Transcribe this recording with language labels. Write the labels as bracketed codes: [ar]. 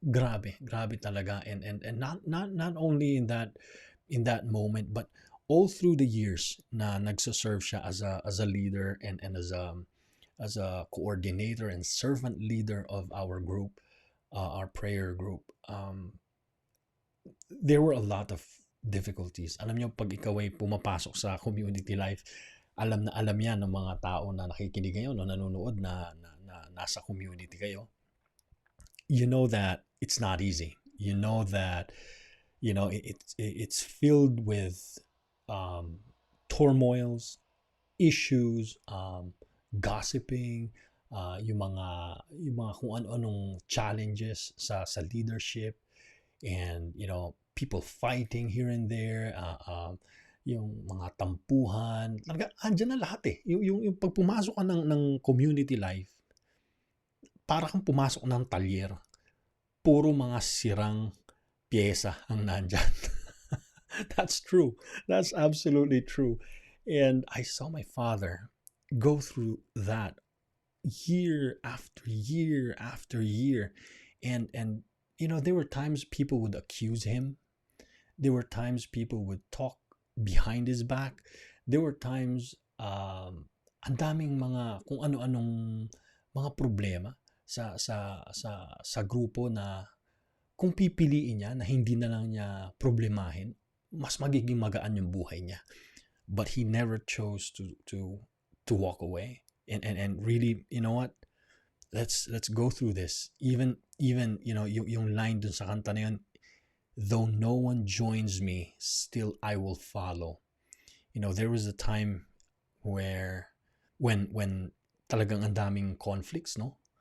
[en] Grabe talaga. And not only in that moment, but all through the years [tl] na nagsaserve siya [en] as a leader and as a coordinator and servant leader of our group, our prayer group. There were a lot of difficulties. [tl] Alam niyo, pag ikaw ay pumapasok sa community life, alam yan ng mga tao na nakikinig ngayon o nanonood na nasa community kayo. [en] You know that it's not easy. You know that it's filled with turmoils, issues, gossiping, [tl] yung mga kung ano-anong [en] challenges sa leadership, and people fighting here and there, [tl] yung mga tampuhan, talaga, andyan na lahat eh. Yung pag pumasok ka ng community life, para kang pumasok ng talyer. Puro mga sirang pyesa ang nandyan. [en] That's true. That's absolutely true. And I saw my father go through that year after year after year. And there were times people would accuse him. There were times people would talk behind his back. There were times [tl] ang daming mga kung ano-anong mga problema sa grupo na kung pipiliin niya na hindi na lang niya problemahin, mas magiging magaan yung buhay niya. [en] But he never chose to walk away. And really, you know what? Let's go through this. Even [tl] yung line dun sa kanta na yun, [en] though no one joins me, still I will follow. There was a time where when [tl] talagang ang daming [en] conflicts, no?